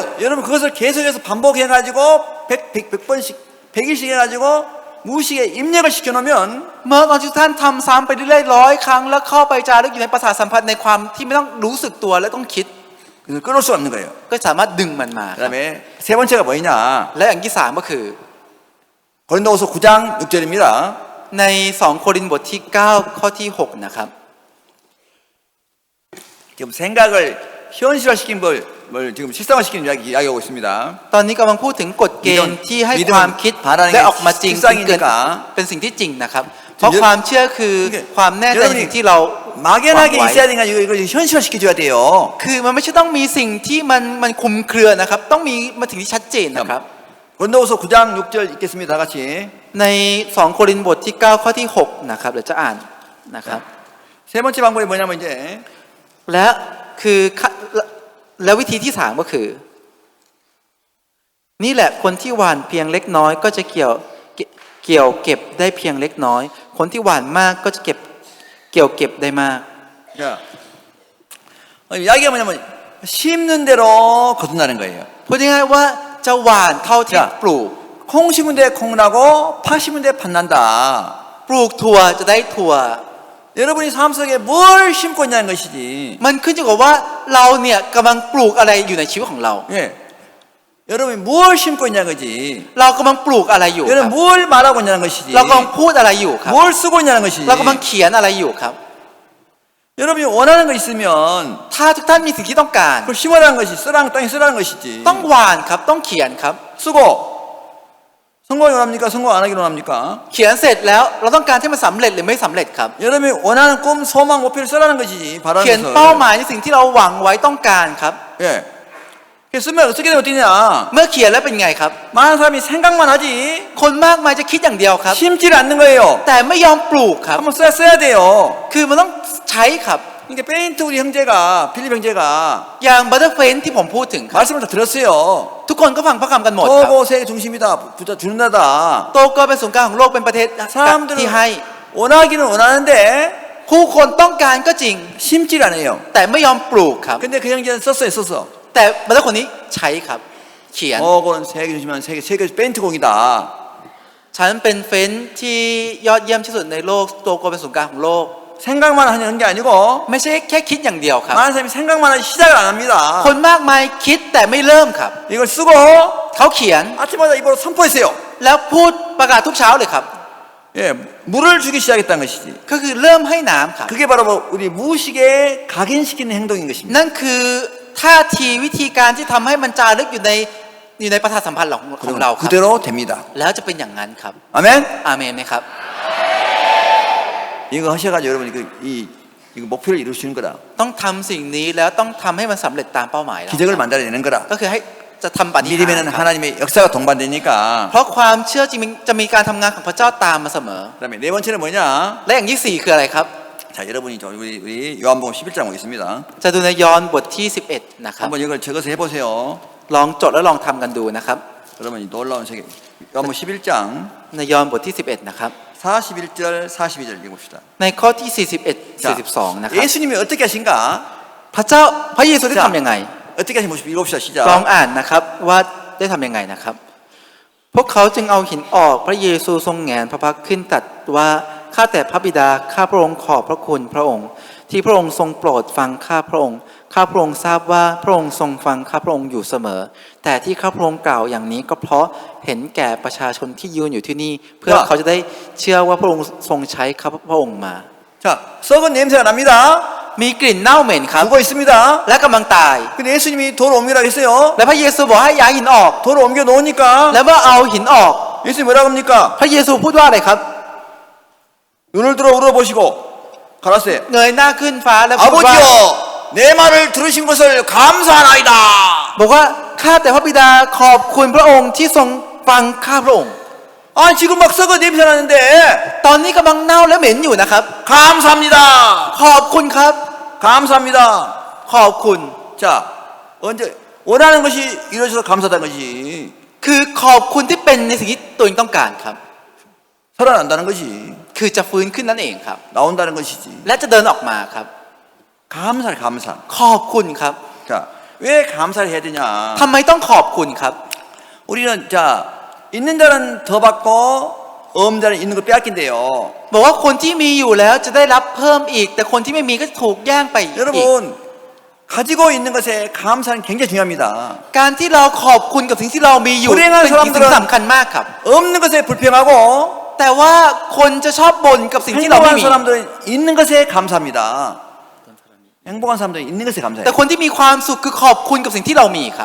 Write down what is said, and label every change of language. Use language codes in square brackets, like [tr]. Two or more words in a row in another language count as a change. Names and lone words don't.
[ko] 여러분 그것을 계속해서 반복해가지고 100번씩 100일씩 해가지고 무의식에 입력을 시켜놓으면 [th] เมื่อตอนที่ท่านทำซ้ำไปเรื่อยๆ100 ครั้งแล้วเข้าไปจารึกอยู่ในประสาทสัมผัสในความที่ไม่ต้องรู้สึกตัวและต้องคิด [ko] 그래서 끊을 수가 없는 거예요. [th] ก็สามารถดึงมันมาครับ [ko] 그다음에 세 번째가 뭐냐? [th] และอย่างที่3ก็คือ [ko] 고린도후서 9장 6절입니다. [th] ใน2 โครินธ์บทที่ 9 ข้อที่ 6 นะครับ [ko] 지금 생각을 현실화시킨 걸 지금 실상화시키는 이야기하고 있습니다. [th] ตอนนี้กำลังพูดถึงกฎเกณฑ์ที่ให้ความคิดและออกมาจริงเป็นสิ่งที่จริงนะครับเพราะความเชื่อคือความแน่ใจในสิ่งที่เราหวัง [ko] 막연하게 [th] ไว้ [ko] 있어야 되니까 이거 현실화시켜줘야 돼요. [th] คือมันไม่ใช่ต้องมีสิ่งที่มันคลุมเครือนะครับต้องมีมาถึงที่ชัดเจนนะครับ [ko] 고린도후서 9장 6절 읽겠습니다. 다 같이. [th] ใน2โครินธ์บทที่9ข้อที่6นะครับเดี๋ยวจะอ่านนะครับ [ko] 세 번째 방법이 뭐냐면 이제 [th] และคือแล้ววิธีที่สามก็คือ นี่แหละคนที่หว่านเพียงเล็กน้อยก็จะเกี่ยวเก็บได้เพียงเล็กน้อย คนที่หว่านมากก็จะเก็บได้มาก [ko] 자, 이야기가 뭐냐면 심는 대로 거둔다는 거예요. [th] พูดง่ายๆว่าจะหว่านเท่าที่ปลูก [ko] 콩 심은 데 콩 나고 파 심은 데 팥 난다. [th] ปลูกถั่วจะได้ถั่ว [ko] 여러분이 삶 속에 뭘 심고 있냐는 것이지. [th] มันขึ้นอยู่กับว่าเราเนี่ยกำลังปลูกอะไรอยู่ในชีวิตของเรา [ko] 예. 여러분이 뭘 심고 있냐는 거지. [th] เรากำลังปลูกอะไรอยู่ครับ [ko] 여러분 뭘 말하고 있냐는 것이지. [th] เรากำลังพูดอะไรอยู่ครับ [ko] 뭘 쓰고 있냐는 것이지. [th] เรากำลังเขียนอะไรอยู่ครับ [ko] 여러분이 원하는 거 있으면 [th] ถ้าทุกท่านมีสิ่งที่ต้องการ [ko] 그걸 심으라는 것이 쓰라는 땅에 쓰라는 것이지. [th] ต้องหว่านครับต้องเขียนครับ [ko] 쓰고 성공하기 원합니까? 성공 안 하기 원합니까? [th] เขียนเสร็จแล้วเราต้องการให้มันสำเร็จหรือไม่สำเร็จครับ [ko] 여러분이 원하는 꿈, 소망, 목표를 쓰라는 것이지. [th] เขียน [ko] 바라는 [th] เป้า [ko] 것을. [th] หมายในสิ่งที่เราหวังไว้ต้องการครับ [ko] 예. 그래서 쓰면 어떻게 되면 어떠냐? [th] เมื่อเขียนแล้วเป็นไงครับ [ko] 많은 사람이 생각만 하지 [th] คนมากมายจะคิดอย่างเดียวครับ [ko] 심지를 않는 거예요. [th] แต่ไม่ยอมปลูกครับ [ko] 한번 써야 돼요. [th] คือมันต้องใช้ครับ [ko] 그러니까 페인트 우리 형제가 필립 형제가 [th] อย่างบัตเตอร์เฟนที่ผมพูดถึงครับ [ko] 말씀을 다 들었어요. [th] ทุกคนก็ฟังพระคำกันหมดครับ [ko] 토고 세계 중심이다. 부자 주는 나다. [th] โตก็เป็นศูนย์กลางของโลกเป็นประเทศ [ko] 사람들은 [th] ที่ให้ [ko] 원하기는 원하는데 [th] ผู้คนต้องการก็จริง [ko] 심질 않아요. [th] แต่ไม่ยอมปลูกครับ [ko] 근데 그 형제는 썼어. [th] แต่บัตเตอร์คนนี้ใช้ครับ เขียน [ko] 토고는 세계 중심한 세계 페인트공이다. [th] ฉันเป็นเฟนที่ยอดเยี่ยมที่สุดในโลกโตก็เป็นศูนย์กลางของโลก [ko] 생각만 하는 게 아니고 [th] ไม่ใช่แค่คิดอย่างเดียวครับ [ko] 많은 사람이 생각만 하지 시작을 안 합니다. [th] คนมากมายคิดแต่ไม่เริ่มครับ [ko] 이걸 쓰고 [th] เขาเขียน [ko] 아침마다 입으로 선포했어요. [th] แล้วพูดประกาศทุกเช้าเลยครับ [ko] 예, 물을 주기 시작했다는 것이지. [th] ก็คือเริ่มให้น้ำครับ [ko] 그게 바로 우리 무의식에 각인시키는 행동인 것입니다. [th] นั่นคือท่าทีวิธีการที่ทำให้มันจารึกอยู่ในประสาทสัมพันธ์ของเราครับ [ko] 그대로 됩니다. [th] แล้วจะเป็นอย่างนั้นครับ [ko] 아멘. [th] อาเมนไหมครับ [ko] 이거 하셔가지고 여러분이 이거 목표를 이루시는 거다. [th] ต้องทำสิ่งนี้แล้วต้องทำให้มันสำเร็จตามเป้าหมายแล้ว [ko] 기적을 만들어내는 거다. [th] ก็คือให้จะทำปฏิหารย์ [ko] 믿으면 [th] ครับ [ko] 하나님의 역사가 동반되니까. [th] เพราะความเชื่อจริงจะมีการทำงานของพระเจ้าตามมาเสมอ [ko] 그다음에 네 번째는 뭐냐? [th] และอย่างที่สี่คืออะไรครับ [ko] 자, 여러분이 우리 요한복음 11장 오겠습니다. [th] จะดูในยอห์นบทที่11นะครับ [ko] 한번 이걸 적어서 해보세요. [th] ลองจดแล้วลองทำกันดูนะครับ [ko] 여러분 이 놀라운 세계. 요한복음 11장 [th] ในยอห์นบทที่11นะครับ [ko] 41절 42절 읽어봅시다. [th] ในข้อที่41 42นะครับ [ko] 예수님이 어떻게 하신가? [th] พระเยซูได้ทำยังไง [ko] 어떻게 하신 모습 읽어봅시다. [th] ลอง [ko] 시작. [th] อ่านนะครับว่าได้ทำยังไงนะครับ พวกเขาจึงเอาหินออกพระเยซูทรงแหงนพระพักตร์ขึ้นตรัสว่าข้าแต่พระบิดาข้าพระองค์ขอบพระคุณพระองค์ ที่พระองค์ทรงโปรดฟังข้าพระองค์ข้าพระองค์ทราบว่าพระองค์ทรงฟังข้าพระองค์อยู่เสมอ แต่ที่ข้าพระองค์กล่าวอย่างนี้ก็เพราะเห็นแก่ประชาชนที่ยืนอยู่ที่นี่ เพื่อเขาจะได้เชื่อว่าพระองค์ทรงใช้ข้าพระองค์มา [ko] 자, 썩은 냄새가 납니다. [th] มีกลิ่นเน่าเหม็นครับ [ko] 죽어 있습니다. [th] และกำลังตาย [ko] 근데 예수님이 돌을 옮기라고 했어요. [th] และพระเยซูบอกให้ย้ายหินออก [ko] 돌을 옮겨 놓으니까 [th] และเมื่อเอาหินออก [ko] 예수님 뭐라고 합니까? [th] พระเยซูพูดว่าอะไรครับ [ko] 눈을 들어 우러보시고 가라세. [th] เงยหน้าขึ้นฟ้าแล้วพูดว่า [ko] 아버지여 내 말을 들으신 것을 감사하나이다. [th] บอกว่าข้าแต่พระบิดาขอบคุณพระองค์ที่ทรงฟังข้าพระองค์ [ko] 아 지금 막 썩어 냄새 나는데 [th] ตอนนี้กำลังเน่าและเหม็นอยู่นะครับ [ko] 감사합니다. [th] ขอบคุณครับ [ko] 감사합니다. [th] ขอบคุณ [ko] 자 언제 원하는 것이 이루어져서 감사하다는 것이 [th] คือขอบคุณที่เป็นในสิ่งที่ตัวเองต้องการครับ [ko] 살아난다는 것이 [th] คือจะฟื้นขึ้นนั่นเองครับ [ko] 나온다는 것이지. [th] และจะเดินออกมาครับ [ko] 감사를 감사. [th] ขอบคุณครับ [ko] 자 왜 감사를 해야 되냐? [th] ทำไมต้องขอบคุณครับ [ko] 우리는 자 있는 자는 더 받고 없는 자는 있는 걸 빼앗긴대요. [th] บอกว่าคนที่มีอยู่แล้วจะได้รับเพิ่มอีก แต่คนที่ไม่มีก็ถูกแย่งไปอีก [ko] 여러분 가지고 있는 것에 감사는 굉장히 중요합니다. [th] การที่เราขอบคุณกับสิ่งที่เรามีอยู่ [ko] 불행한 [th] เป็นสิ่ง [ko] 사람들은 [th] ที่สำคัญมากครับ [ko] 없는 것에 불평하고 [th] แต่ว่าคนจะชอบบ่นกับสิ่งที่เราไม่ [ko] 행복한 [th] มี [ko] 사람들은 있는 것에 감사합니다. 행복한 사람들은 있는 것에 감사해요. [th] แต่คนที่มีความสุขคือขอบคุณกับสิ่งที่เรามีครับ